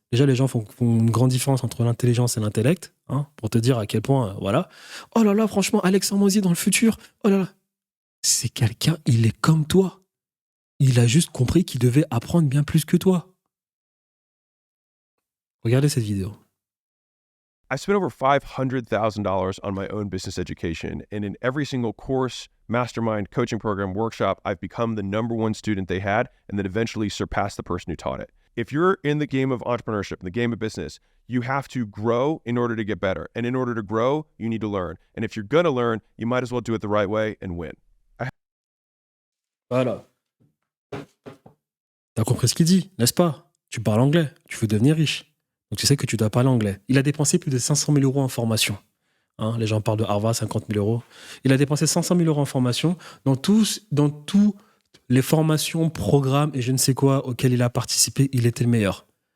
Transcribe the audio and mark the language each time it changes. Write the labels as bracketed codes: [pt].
[fr] Déjà, les gens font une grande différence entre l'intelligence et l'intellect, hein, pour te dire à quel point, voilà. Oh là là, franchement, Alex Hormozy dans le futur. Oh là là. C'est quelqu'un, il est comme toi. Il a juste compris qu'il devait apprendre bien plus que toi. Regardez cette vidéo. [en] I spent over $500,000 on my own business education, and in every single course, mastermind, coaching program, workshop, I've become the #1 student they had and then eventually surpassed the person who taught it. If you're in the game of entrepreneurship, in the game of business, you have to grow in order to get better. And in order to grow, you need to learn. And if you're going to learn, you might as well do it the right way and win. [fr] Voilà. T'as compris ce qu'il dit, n'est-ce pas? Tu parles anglais, tu veux devenir riche. Donc tu sais que tu dois parler anglais. Il a dépensé plus de 500 000 € en formation. Hein, les gens parlent de Harvard, 50 000 €. Il a dépensé 500 000 € en formation dans tous les formations, programmes et je ne sais quoi auxquels il a participé. Il était le meilleur.